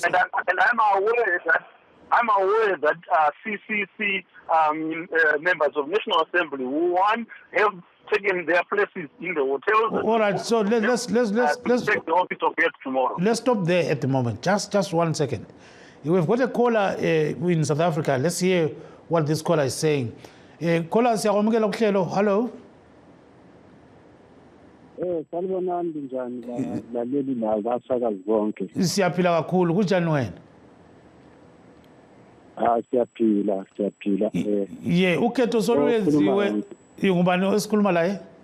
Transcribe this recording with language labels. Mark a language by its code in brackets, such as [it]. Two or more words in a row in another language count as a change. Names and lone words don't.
[en] And I'm aware that CCC members of National Assembly who have taken their places in the hotels. All right, so let's take the office of head tomorrow. Let's stop there at the moment. Just 1 second. We've got a caller in South Africa. Let's hear what this caller is saying. Caller, hello. [nd] Salibonani njani laleli nabasakazi bonke. Siyaphila kakhulu kunjani wena? Siyaphila. Yeah, ukhetho soluyenziwe ngubani esikhuluma la?